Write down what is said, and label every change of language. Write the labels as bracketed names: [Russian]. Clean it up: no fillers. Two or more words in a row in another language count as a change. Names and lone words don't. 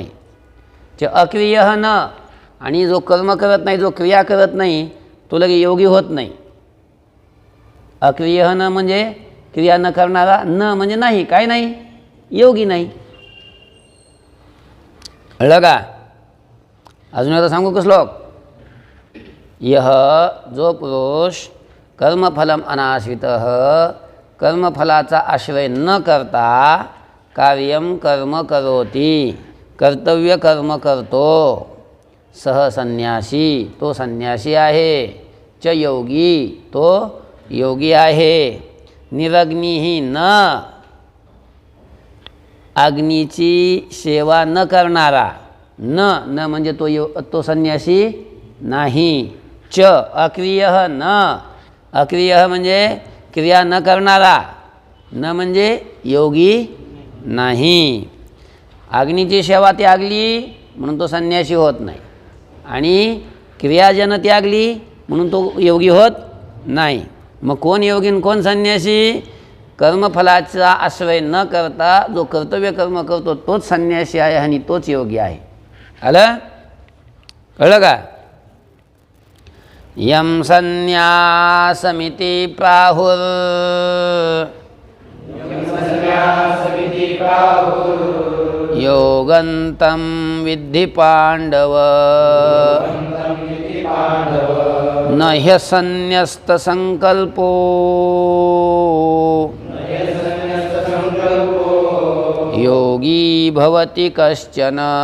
[Marathi] जे [Sanskrit] अक्रियः न, [Marathi] आणि जो कर्म करत नाही, जो क्रिया करत नाही, तो लगे योगी होत नाही। [Sanskrit] अक्रियः न [Marathi] म्हणजे क्रिया न करणारा, न म्हणजे नाही, काय नाही, योगी नाही। कळलं का? अजून एकदा सांगू का श्लोक? [Hindi] यह जो पुरुष [Sanskrit] कर्मफलम अनाश्रितः, [Marathi] कर्मफलाचा आश्रय न करता [Sanskrit] कार्यम कर्म करोति, [Marathi] कर्तव्य कर्म करतो, सह संन्यासी, तो संन्यासी आहे, च योगी, तो योगी आहे, [Sanskrit] निरग्निही न, [Marathi] अग्नीची सेवा न करणारा, न म्हणजे तो संन्यासी नाही. [Sanskrit] च अक्रिय न, [Marathi] अक्रिय म्हणजे क्रिया न करणारा, न म्हणजे योगी नाही. अग्नीची सेवा त्यागली म्हणून तो संन्यासी होत नाही, आणि क्रियाजन त्यागली म्हणून तो योगी होत नाही. मग कोण योगी आणि कोण संन्यासी? कर्मफलाचा आश्रय न करता जो कर्तव्य कर्म करतो तोच संन्यासी आहे आणि तोच योगी आहे. आलं? कळलं का? [Sanskrit] यम संन्यासमिति प्राहुर योगन्तं विद्धि पांडव न ह्यसन्न्यस्तसंकल्पो योगी भवति कश्चन.